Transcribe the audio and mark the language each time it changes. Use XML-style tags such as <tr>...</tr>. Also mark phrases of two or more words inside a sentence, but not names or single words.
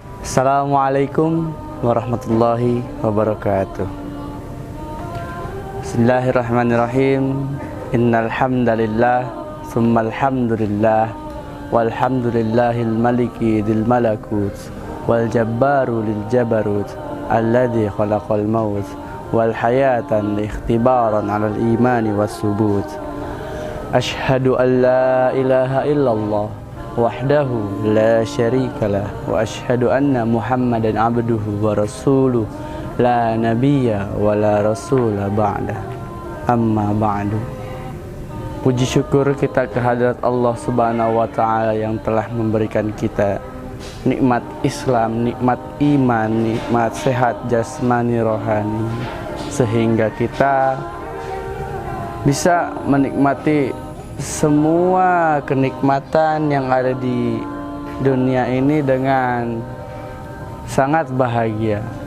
<ar>السلام عليكم ورحمة الله وبركاته. Bismillahirrahmanirrahim. إن الحمد لله ثم الحمد لله والحمد لله الملك ذي الملكوت والجبار للجبروت الذي خلق الموت والحياة اختبارا على الإيمان والثبوت. أشهد أن لا إله إلا الله وحده لا شريك له وأشهد أن محمدا عبده ورسوله لا نبي ولا رسول بعده. أما بعد.</ar> <id>Puji syukur kita kehadirat</id> <ar>الله سبحانه وتعالى</ar> <id>yang telah memberikan kita nikmat Islam, nikmat iman, nikmat sehat jasmani rohani, sehingga kita bisa menikmati semua kenikmatan yang ada di dunia ini dengan sangat bahagia.</id>